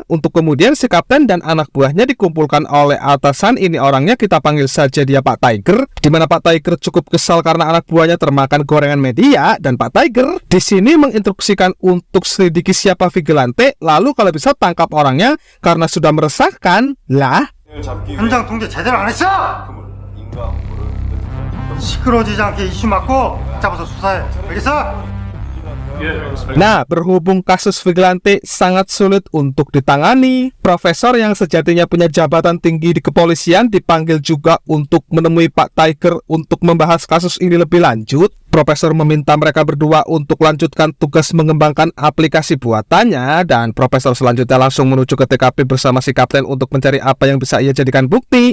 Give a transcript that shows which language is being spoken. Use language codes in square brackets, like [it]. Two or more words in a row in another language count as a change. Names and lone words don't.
[id] Untuk kemudian si kapten dan anak buahnya dikumpulkan oleh atasan. Ini orangnya kita panggil saja dia Pak Tiger, di mana Pak Tiger cukup kesal karena anak buahnya termakan gorengan media, dan Pak Tiger di sini menginstruksikan untuk selidiki siapa vigilante, lalu kalau bisa tangkap orangnya karena sudah meresahkan. Lah, [ko] 현장 통제 제대로 안 했어! 시끄러워지지 않게 이슈 막고 잡아서 수사해. 알겠어? [id] nah, berhubung kasus vigilante sangat sulit untuk ditangani, profesor yang sejatinya punya jabatan tinggi di kepolisian dipanggil juga untuk menemui Pak Tiger untuk membahas kasus ini lebih lanjut. Profesor meminta mereka berdua untuk lanjutkan tugas mengembangkan aplikasi buatannya, dan profesor selanjutnya langsung menuju ke TKP bersama si kapten untuk mencari apa yang bisa ia jadikan bukti.